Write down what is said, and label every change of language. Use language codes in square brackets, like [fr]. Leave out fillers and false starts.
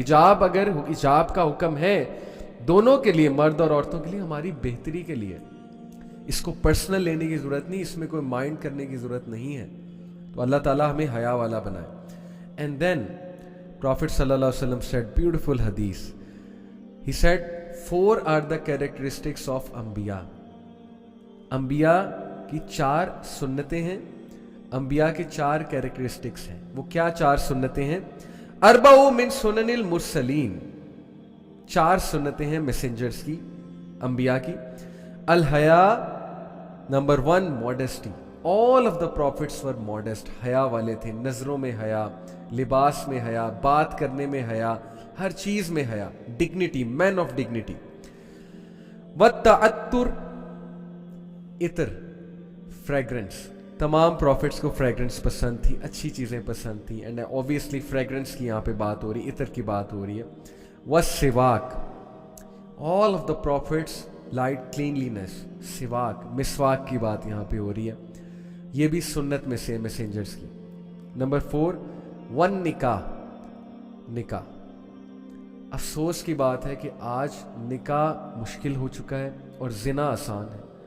[ur] حجاب اگر حجاب کا حکم ہے دونوں کے لیے, مرد اور عورتوں کے لیے, ہماری بہتری کے لیے. اس کو پرسنل لینے کی ضرورت نہیں, اس میں کوئی مائنڈ کرنے کی ضرورت نہیں ہے. تو اللہ تعالیٰ ہمیں حیا والا بنائے. [en] And then prophet صلی اللہ علیہ وسلم said beautiful hadith. He said 4 are the characteristics of انبیاء. [ur] انبیاء کی 4 سنتیں ہیں, انبیاء کے 4 کیریکٹرسٹکس ہیں. وہ کیا 4 سنتیں ہیں؟ 4 [ar] من سنن المرسلین, [ur] 4 سنتیں ہیں میسنجرز کی, انبیاء کی. الحیا, number 1 modesty. [en] all of the prophets were modest, [ur] حیا والے تھے. نظروں میں حیا, لباس میں حیا, بات کرنے میں حیا, ہر چیز میں حیا. Dignity, main of dignity. والتعطر, عطر, فریگرنس. تمام پروفٹس کو فریگرنس پسند تھی, اچھی چیزیں پسند تھیں. [en] and obviously [ur] فریگرنس کی یہاں پہ بات ہو رہی ہے, عطر کی بات ہو رہی ہے. [en] والسواک, all of the prophets light cleanliness. [ur] سواک, مسواک کی بات یہاں پہ ہو رہی ہے, یہ بھی سنت میں سے میسنجرز کی. نمبر 4 ون نکاح, نکاح. افسوس کی بات ہے کہ آج نکاح مشکل ہو چکا ہے اور زنا آسان ہے.